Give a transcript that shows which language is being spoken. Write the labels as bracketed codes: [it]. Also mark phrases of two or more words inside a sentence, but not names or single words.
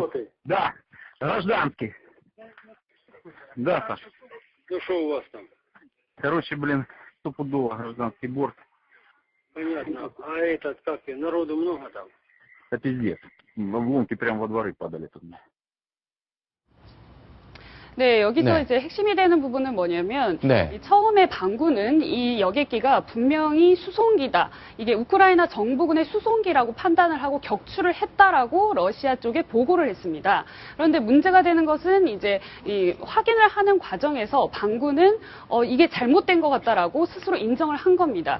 [ru] Да, гражданский. Да, Саш. Ну что у вас там? Короче, блин, стопудово гражданский борт. Понятно. А этот, как и, народу много там? Это пиздец. Обломки прямо во дворы падали тут. [ko] 네, 여기서 네. 이제 핵심이 되는 부분은 뭐냐면 네. 이 처음에 반군은 이 여객기가 분명히 수송기다. 이게 우크라이나 정부군의 수송기라고 판단을 하고 격추를 했다라고 러시아 쪽에 보고를 했습니다. 그런데 문제가 되는 것은 이제 이 확인을 하는 과정에서 반군은 이게 잘못된 것 같다라고 스스로 인정을 한 겁니다.